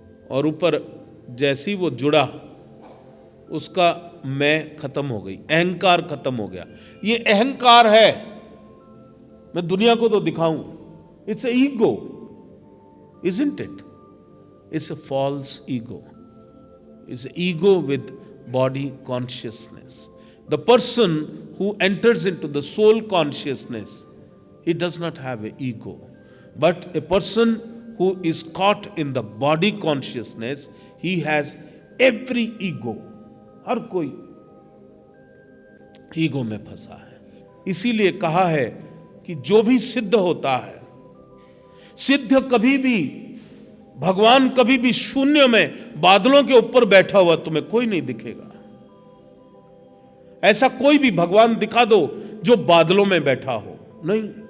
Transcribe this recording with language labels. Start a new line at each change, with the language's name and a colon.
Hindi: और ऊपर जैसे ही वो जुड़ा, उसका मैं खत्म हो गई, अहंकार खत्म हो गया। ये अहंकार है, मैं दुनिया को तो दिखाऊं,
English: It's a ego, isn't it? It's a false ego. It's an ego with body consciousness. The person who enters into the soul consciousness, he does not have an ego. But a person who is caught in the body consciousness, he has every ego.
Hindi: हर कोई ego में फंसा है। इसीलिए कहा है कि जो भी सिद्ध होता है, सिद्ध कभी भी, भगवान कभी भी शून्य में बादलों के ऊपर बैठा हुआ तुम्हें कोई नहीं दिखेगा। ऐसा कोई भी भगवान दिखा दो जो बादलों में बैठा हो, नहीं।